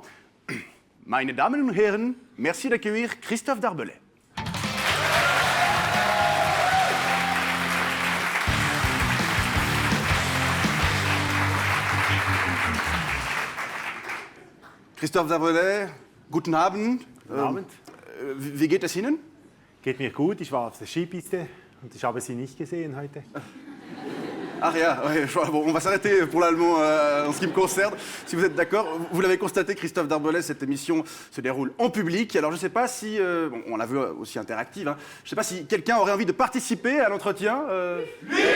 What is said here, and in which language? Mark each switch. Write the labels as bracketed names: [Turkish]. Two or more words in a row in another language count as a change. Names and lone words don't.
[German] Meine Damen und Herren, [French] merci d'accueillir Christophe Darbellet. [German] Christophe Darbellet, guten Abend. Guten Abend. Wie geht es Ihnen? Geht mir gut, ich war auf der Skipiste und ich habe Sie nicht gesehen heute. [French] Ah rien, ouais, bon, on va s'arrêter pour l'allemand en ce qui me concerne. Si vous êtes d'accord, vous l'avez constaté, Christophe Darbellet, cette émission se déroule en public. Alors je ne sais pas si, bon, on la veut aussi interactive, hein. Je ne sais pas si quelqu'un aurait envie de participer à l'entretien. Oui.